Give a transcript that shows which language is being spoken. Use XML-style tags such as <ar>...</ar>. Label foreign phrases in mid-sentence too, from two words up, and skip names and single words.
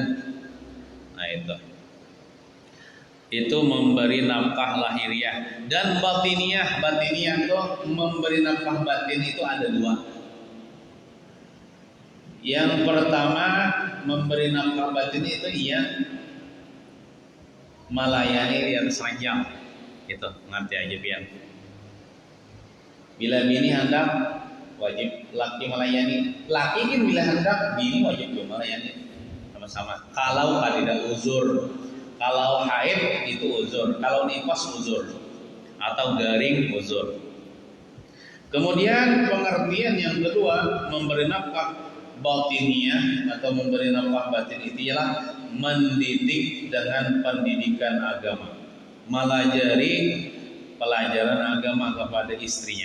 <id>Nah itu memberi nafkah lahiriah dan batiniah. Batiniah itu memberi nafkah batin itu ada 2. Yang pertama memberi nafkah batin itu ia melayani di atas ranjang.</id> <bjn>Itu ngerti aja pian. Bila bini hendak wajib laki melayani, laki kan bila hendak bini wajib juga melayani sama-sama.</bjn> <id>Kalau tidak uzur, kalau haid itu uzur, kalau nifas uzur, atau garing uzur. Kemudian pengertian yang kedua memberi nafkah batiniah atau memberi nafkah batin itu ialah mendidik dengan pendidikan agama, melajari pelajaran agama kepada istrinya.</id>